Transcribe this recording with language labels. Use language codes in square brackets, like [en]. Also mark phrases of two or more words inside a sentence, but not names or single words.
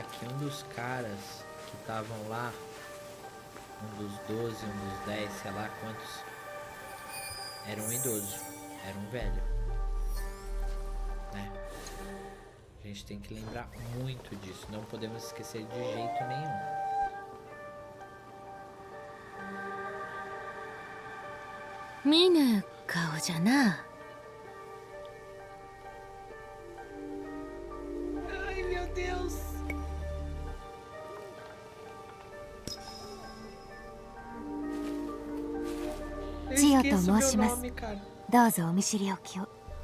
[pt] que um dos caras que estavam lá, um dos 12, um dos 10, sei lá quantos, era um idoso, era um velho, né? A gente tem que lembrar muito disso, não podemos esquecer de jeito nenhum. Mina, kao já na. [ja] Chio と申します。どうぞお見知りおきを。